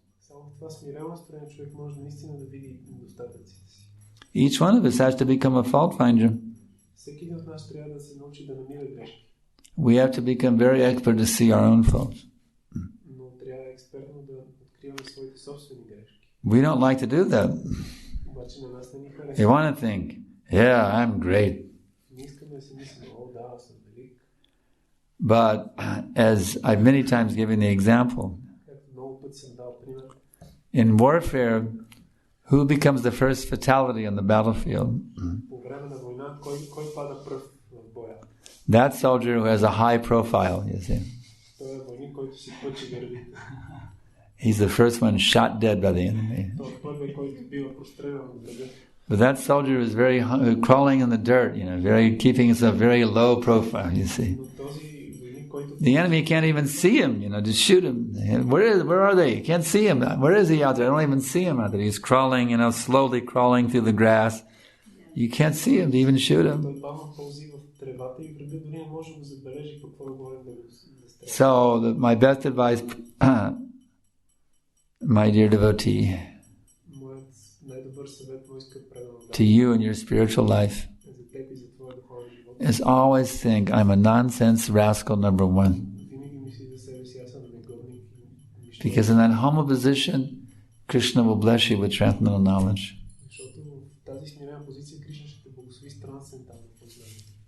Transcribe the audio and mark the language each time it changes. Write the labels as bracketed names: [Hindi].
[Bulgarian] Само в това смирено настроение човек може наистина да види недостатъците си. [English] Each one of us has to become a fault finder. [Bulgarian] Всеки един от нас трябва да се научи да намира грешки. [English] We have to become very expert to see our own faults. [Bulgarian] Но трябва експертно да откриваме своите собствени грешки. [English] We don't like to do that. [Bulgarian] Обаче на нас не ни [English] We [Bulgarian] харесва. [English] want to think, yeah, I'm great. [Bulgarian] Не искаме да си мислим, о, да, аз съм велик. [English] But as I've many times given the example, [Bulgarian] Както много пъти съм дал пример, [English] in warfare, who becomes the first fatality on the battlefield? [Bulgarian] по време на война, кой пада пръв в боя? [English] That soldier who has a high profile, you see. [Bulgarian] Той е войник, който си пъчи гърдите. [English] He's the first one shot dead by the enemy. [Bulgarian] Той е първият, който бива прострелян от врага. [English] But that soldier is crawling in the dirt, keeping himself very low profile, you see. [Bulgarian] Но този войник, който... [English] The enemy can't even see him, to shoot him. Where are they? You can't see him. Where is he out there? I don't even see him out there. He's crawling, slowly crawling through the grass. You can't see him to even shoot him. [Bulgarian] Той бавно пълзи в тревата и врага дори не може да забележи какво е говорим да стреля. [English] So, my best advice, my dear devotee, [Bulgarian] Моят най-добър съвет, мой скъп предан [English] to you in your spiritual life, [Bulgarian] за теб и за твоя духовен живот. [English] is always think, I'm a nonsense rascal number one. [Bulgarian] Винаги мисли за себе си, аз съм негодник. [English] Because in that humble position, Krishna will bless you with transcendental knowledge. [Bulgarian] Защото в тази смирена позиция Кришна ще те благослови с трансцендентално познание.